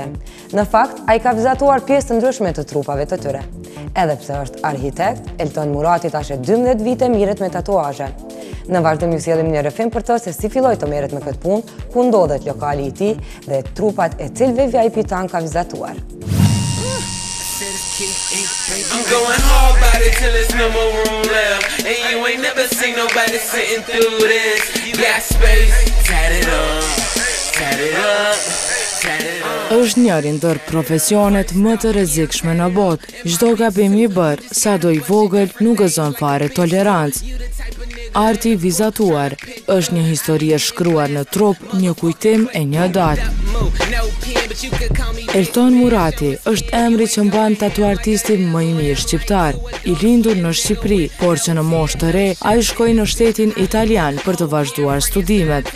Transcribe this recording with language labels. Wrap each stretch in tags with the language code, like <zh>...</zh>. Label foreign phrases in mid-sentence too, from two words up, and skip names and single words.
<sq>Në fakt, ai ka vizatuar pjesë të ndryshme të trupave të tyre. Edhe pse është arhitekt, Elton Murati tash 12 vite mirret me tatuazhe. Në vazhdim ju sjellim një rrëfim për të se si filloi të merret me këtë punë, ku ndodhet lokali i tij dhe trupat e cilëve VIP tan ka vizatuar.</sq> <en>I'm going hard about it till there's no more room left. And you ain't never seen nobody sitting through this. You got space, tat it up, tat it up, tat it up.</en> <sq>Është njëri ndër profesionet më të rrezikshme në botë. Çdo gabim i bërë, sado i vogël, nuk gëzon fare tolerancë. Arti i vizatuar është një histori e shkruar në trup, një kujtim e një datë. Elton Murati është emri që mban tatuartisti më i mirë shqiptar, i lindur në Shqipëri, por që në moshë të re ai shkoi në shtetin italian për të vazhduar studimet.</sq>